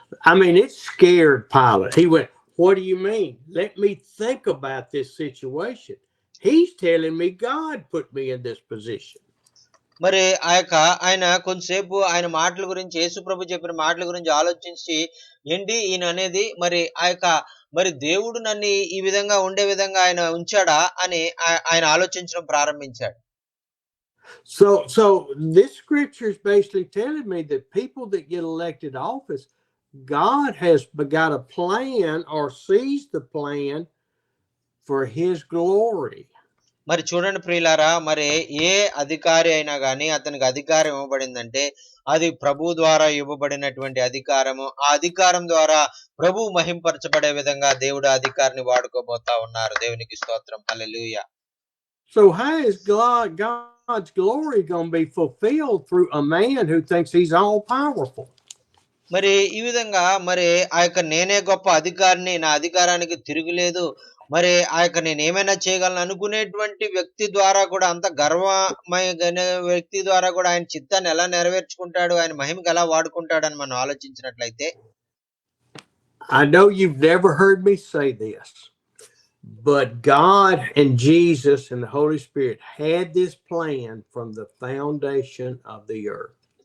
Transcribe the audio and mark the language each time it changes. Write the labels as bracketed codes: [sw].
[en] I mean, it scared Pilate. He went, what do you mean? Let me think about this situation. He's telling me God put me in this position. [te] మరి ఆయన కొంతసేపు ఆయన మాటల గురించి, యేసు ప్రభు చెప్పిన మాటల గురించి ఆలోచించి, ఏంటి ఈయన అనేది మరి మరి దేవుడు నన్ను ఈ విధంగా ఉండే విధంగా ఆయన ఉంచాడా అని ఆయన ఆలోచించడం ప్రారంభించాడు. [en] So this scripture is basically telling me that people that get elected office, God has got a plan or sees the plan for his glory. [te] మరి చూడండి ప్రియులారా, మరి ఏ అధికారి అయినా గాని అతనికి అధికారం ఇవ్వబడిందంటే అది ప్రభు ద్వారా ఇవ్వబడినటువంటి అధికారము. ఆ అధికారం ద్వారా ప్రభు మహింపరచబడే విధంగా దేవుడు అధికారిని వాడుకోబోతా ఉన్నారు. దేవునికి స్తోత్రం, హల్లెలూయా. [en] So how is God's glory going to be fulfilled through a man who thinks he's all powerful? [te] మరి ఈ విధంగా మరి నేనే గొప్ప అధికారిని, నా అధికారానికి తిరుగులేదు, మరి నేను ఏమైనా చేయగలను అనుకునేటువంటి వ్యక్తి ద్వారా కూడా, అంత గర్వమైన వ్యక్తి ద్వారా కూడా ఆయన చిత్తాన్ని ఎలా నెరవేర్చుకుంటాడు, ఆయన మహిమకి ఎలా వాడుకుంటాడని మనం ఆలోచించినట్లయితే, [en] I know you've never heard me say this, but God and Jesus and the Holy Spirit had this plan from the foundation of the earth.